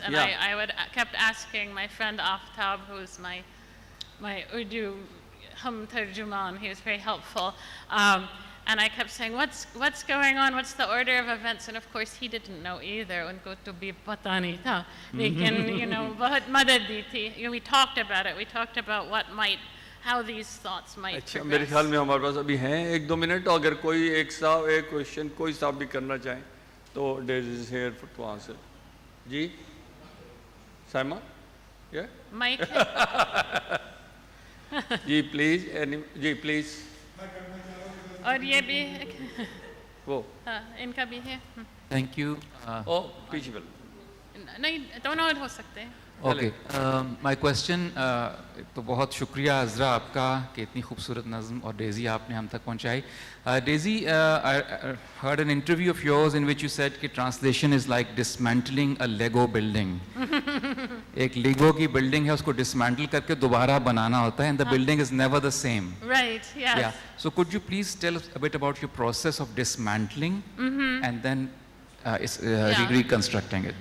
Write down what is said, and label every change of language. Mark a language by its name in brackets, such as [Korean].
[English] And I kept asking my friend Aftab, who's my Urdu tarjuman, he was very helpful. And I kept saying, what's going on? What's the order of events? And of course, he didn't know either. [Hindi] Unko to bhi pata nahi tha. [English] Lekin, you know, [Hindi] bahut madad di thi. [English] We talked about it. We talked about how these thoughts might progress. [Hindi] मेरे ख्याल में हमारे पास अभी हैं 1-2 minute. अगर कोई एक question कोई साहब भी करना चाहें, तो [English] Daisy is here to answer. जी, Saima, yeah. Mike. जी please, जी please. [Hindi] और ये भी वो इनका भी है. [English] Thank you. [Hindi] पीछे बोलो. नहीं, दोनों हो सकते हैं. Okay. [English] My question, [Hindi] तो बहुत शुक्रिया अज़रा आपका कि इतनी खूबसूरत नज़्म और डेज़ी आपने हम तक पहुंचाई. [English] Daisy, I heard an interview of yours in which you said कि translation is like dismantling a Lego building. [Hindi] एक Lego की building है, उसको dismantle करके दोबारा बनाना होता है, [English] and the building is never the same. Right. Yes. Yeah. So could you please tell us a bit about your process of dismantling and then reconstructing it?